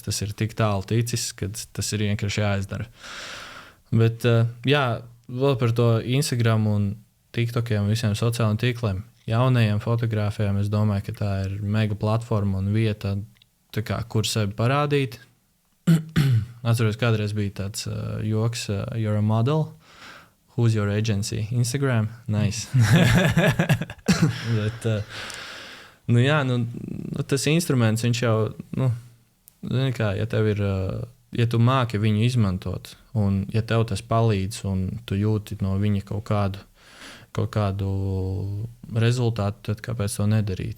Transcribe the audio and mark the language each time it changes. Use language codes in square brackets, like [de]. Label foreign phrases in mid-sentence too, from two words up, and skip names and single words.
[lv] Tas ir tik tālu ticis, ka tas ir vienkārši jāizdara. Bet jā, vēl par to Instagram un TikTokiem un visiem sociālajiem tīkliem. Jaunajiem fotogrāfiem es domāju, ka tā ir mega platforma un vieta, kur sevi parādīt. Atceros, kādreiz bija tāds joks, [en] you're a model, who's your agency? Instagram? Nice. [lv] Bet, tas instruments, viņš jau, zini kā, ja tev ir, ja tu māki viņu izmantot, un ja tev tas palīdz, un tu jūti no viņa kaut kādu rezultātu, tad kāpēc to nedarīt?